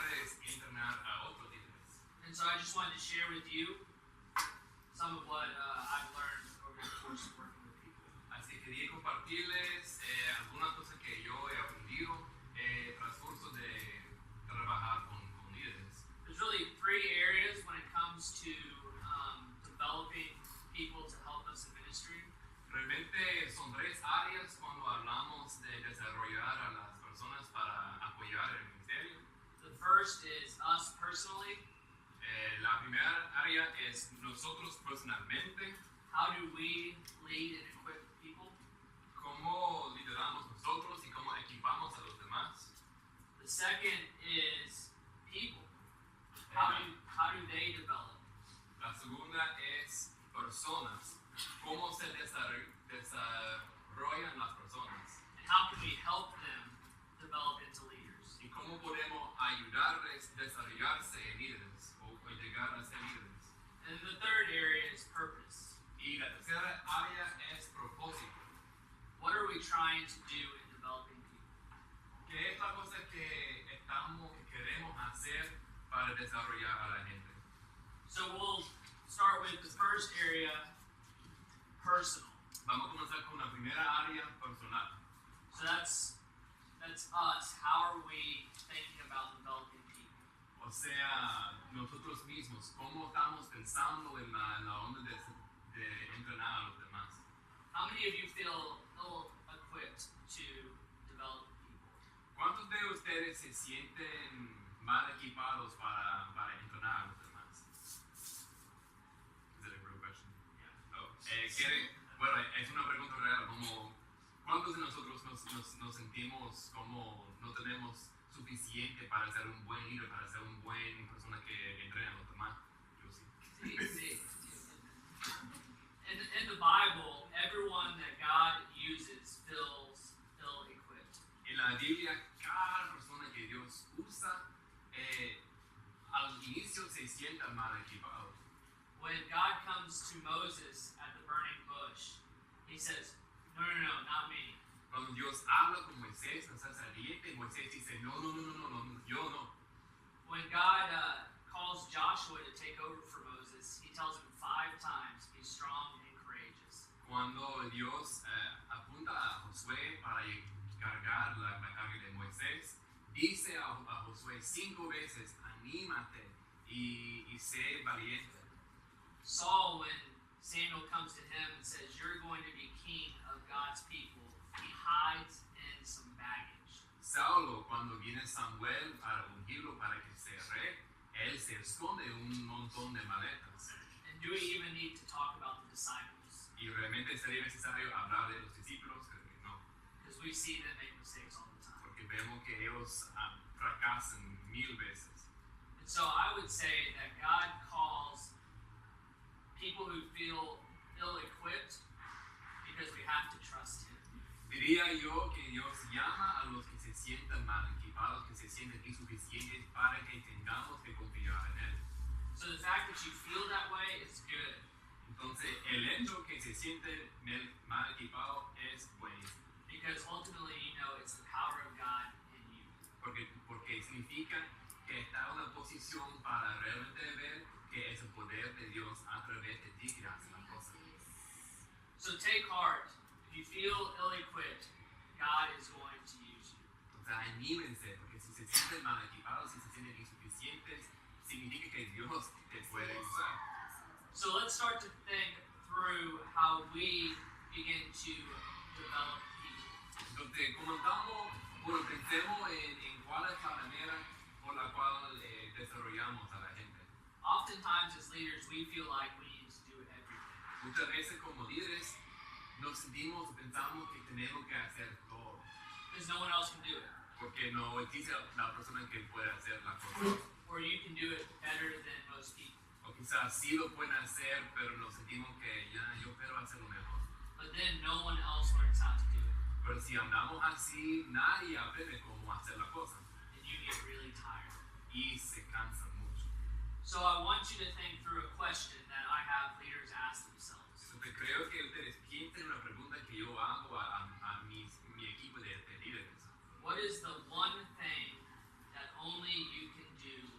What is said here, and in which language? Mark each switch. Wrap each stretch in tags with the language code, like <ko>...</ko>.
<es>puedes entrenar a otros líderes.</es> <en>And so I just wanted to share with you some of what I've learned over the course of working with people.</en> <es>Así que quería compartirles algunas cosas que yo he aprendido transcurso de trabajar con líderes.</es> <en>There's really three areas when it comes to developing people to help us in ministry.</en> <es>Realmente son tres áreas cuando hablamos de desarrollar a las personas para apoyar el ministerio.</es> <en>The first is us personally.</en> <es>La primera área es nosotros personalmente.</es> <en>How do we lead and equip people?</en> <es>Cómo lideramos nosotros y cómo equipamos a los demás.</es> <en>The second is people. How do they develop?</en> <es>La segunda es personas. Cómo se desarrollan las personas.</es> <en>And how can we help them develop into leaders?</en> <es>Y cómo podemos ayudarles a desarrollarse en líderes o llegar a ser líderes.</es> <en>And the third area is purpose.</en> <es>Y la tercera área es propósito.</es> <en>What are we trying to do in developing people?</en> <es>¿Qué es la cosa que queremos hacer para desarrollar a la gente?</es> <en>So we'll start with the first area, personal.</en> <es>Vamos a comenzar con la primera área personal.</es> <en>So that's us. How are we thinking about developing people?</en> <es>O sea, nosotros mismos, ¿cómo estamos pensando en la onda de entrenar a los demás?</es> <en>How many of you feel ill-equipped to develop people?</en> <es>¿Cuántos de ustedes se sienten mal equipados para entrenar a los demás?</es> <en>Is that a real question? Yeah. Oh.</en> <es>Bueno, es una pregunta real, como ¿cuántos de nosotros nos sentimos como no tenemos suficiente para ser un buen líder, para ser un buen persona que entrena a los demás? Yo sí.</es> <en>See. In the Bible, everyone that God uses feels ill-equipped.</en> <es>En la Biblia, cada persona que Dios usa al inicio se sienta mal equipado.</es> <en>When God comes to Moses at the burning bush, he says, no, not me.</en> <es>Cuando Dios habla con Moisés, no está saliente, Moisés dice, no, yo no.</es> <en>When God calls Joshua to take over for Moses, he tells him 5 times, be strong and courageous.</en> <es>Cuando Dios apunta a Josué para cargar la carga de Moisés, dice a Josué 5 veces, anímate y sé valiente.</es> <en>Saul, when Samuel comes to him and says, you're going to be king of God's people, he hides in some baggage.</en> <es>Saulo, cuando viene Samuel para ungirlo para que sea rey, él se esconde un montón de maletas.</es> <en>And do we even need to talk about the disciples?</en> <es>Y realmente sería necesario hablar de los discípulos, creo que no.</es> <en>Because we see them make mistakes all the time.</en> <es>Porque vemos que ellos fracasan 1000 veces.</es> <en>And so I would say that God calls people who feel ill-equipped because we have to trust Him.</en> <es>Diría yo que Dios llama a los que se sientan mal equipados, que se sienten insuficientes para que tengamos que confiar en Él.</es> <en>So the fact that you feel that way is good.</en> <es>Entonces, el hecho que se sienten mal equipados es buenísimo.</es> <en>Because ultimately, you know, it's the power of God in you.</en> <es>Porque significa que está en una posición para realmente ver que es el poder de Dios a través de ti que hace las cosas.</es> <en>So take heart. If you feel ill-equipped, God is going to use you.</en> <es>Entonces, anímense, porque si se sienten mal equipados, si se sienten insuficientes, significa que Dios te puede usar.</es> <en>So let's start to think through how we begin to develop people.</en> <es>Entonces, pensemos en cuál es la manera por la cual desarrollamos a la gente.</es> <en>Oftentimes as leaders, we feel like we need to do everything.</en> <es>Muchas veces como líderes nos sentimos, pensamos que tenemos que hacer todo.</es> <en>Because no one else can do it.</en> <es>Porque no existe la persona que puede hacer la cosa.</es> <en>Or you can do it better than most people.</en> <es>O quizás sí lo pueden hacer, pero nos sentimos que ya yo quiero hacerlo mejor.</es> <en>But then no one else learns how to do it.</en> <es>Pero si andamos así, nadie aprende cómo hacer la cosa.</es> <en>And you get really tired.</en> <es>Y se cansa mucho.</es> <en>So I want you to think through a question that I have leaders ask themselves.</en> <es>Entonces creo que ustedes piensen una pregunta que yo hago a mi equipo de líderes.</es> <en>What is the one thing that only you can do</en>